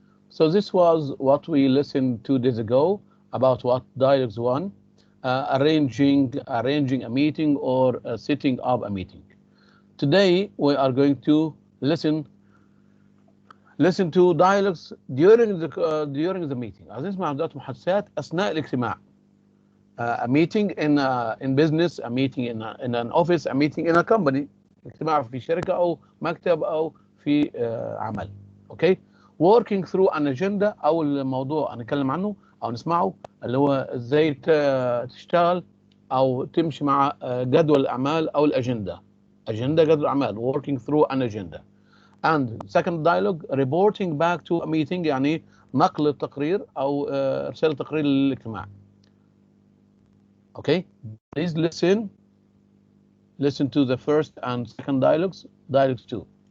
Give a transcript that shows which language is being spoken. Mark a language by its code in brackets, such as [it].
[en] So this was what we listened 2 days ago about what Dialogues 1, arranging a meeting or setting up a meeting. Today we are going to listen to dialogues during the meeting. [ar] عايزين نسمع عمليات محادثات أثناء الاجتماع. [en] A meeting in business, a meeting in an office, a meeting in a company. [ar] اجتماع في شركة أو مكتب أو في عمل. [en] Okay? Working through an agenda [ar] أو الموضوع هنتكلم عنه أو نسمعه اللي هو إزاي تشتغل أو تمشي مع جدول الأعمال أو الأجندة. أجندة جدول الأعمال. [en] Working through an agenda. And second dialogue, reporting back to a meeting [ar] يعني نقل التقرير أو إرسال تقرير للاجتماع. [en] Okay, please listen to the first and second dialogues. Dialogues 2.